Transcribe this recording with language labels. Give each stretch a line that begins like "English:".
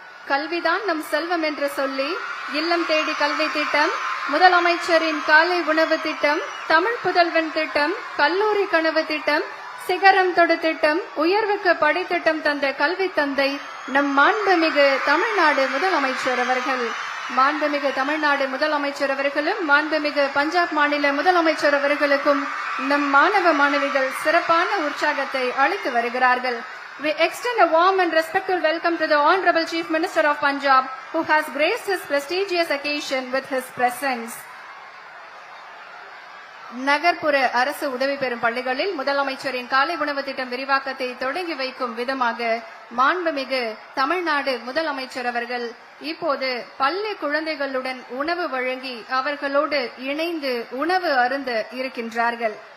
Tamil: கல்விதான் நம் செல்வம் என்று சொல்லி இல்லம் தேடி கல்வி திட்டம், முதலமைச்சரின் காலை உணவு திட்டம், தமிழ் புதல்வன் திட்டம், கல்லூரி கனவு திட்டம், சிகரம் தொடு திட்டம், உயர்வுக்கு படித்திட்டம் தந்த கல்வி தந்தை நம் மாண்புமிகு தமிழ்நாடு முதலமைச்சர் அவர்கள். மாண்புமிகு தமிழ்நாடு முதலமைச்சர் அவர்களும் மாண்புமிகு பஞ்சாப் மாநில முதலமைச்சர் அவர்களுக்கும் நம் மாணவ மாணவிகள் சிறப்பான உற்சாகத்தை அளித்து வருகிறார்கள்.
English: We extend a warm and respectful welcome to the Honorable Chief Minister of Punjab, who has graced this prestigious occasion with his presence.
Tamil: நகர்ப்புற அரசு உதவி பெறும் பள்ளிகளில் முதலமைச்சரின் காலை உணவு திட்டம் விரிவாக்கத்தை தொடங்கி வைக்கும் விதமாக மாண்புமிகு தமிழ்நாடு முதலமைச்சர் அவர்கள் இப்போது பள்ளி குழந்தைகளுடன் உணவு வழங்கி அவர்களோடு இணைந்து உணவு அருந்த இருக்கின்றார்கள்.